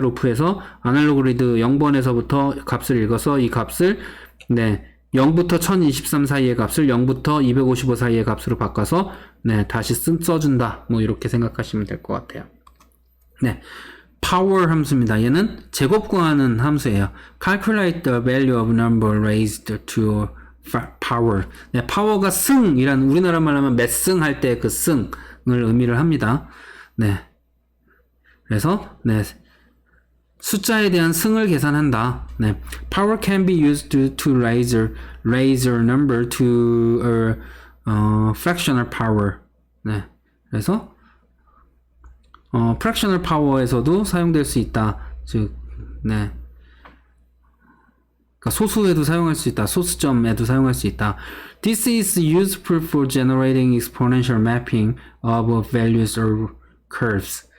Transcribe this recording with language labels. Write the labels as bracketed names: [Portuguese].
[Korean] 루프에서 아날로그 리드 0번에서부터 값을 읽어서 이 값을 네, 0부터 1023 사이의 값을 0부터 255 사이의 값으로 바꿔서 네, 다시 써준다. 뭐 이렇게 생각하시면 될 것 같아요. 네. power 함수입니다. 얘는 제곱 구하는 함수예요. [English] calculate the value of number raised to power. [Korean] 네, power가 승이란 우리나라 말로 하면 몇 승 할 때 그 승을 의미를 합니다. 네. 그래서 네. 숫자에 대한 승을 계산한다. 네. [English] Power can be used to raise a number to a fractional power. [Korean] 네. 그래서 [English] fractional power [Korean] 에서도 사용될 수 있다. 즉, 네. 그러니까 소수에도 사용할 수 있다. 소수점에도 사용할 수 있다. [English] This is useful for generating exponential mapping of values or curves.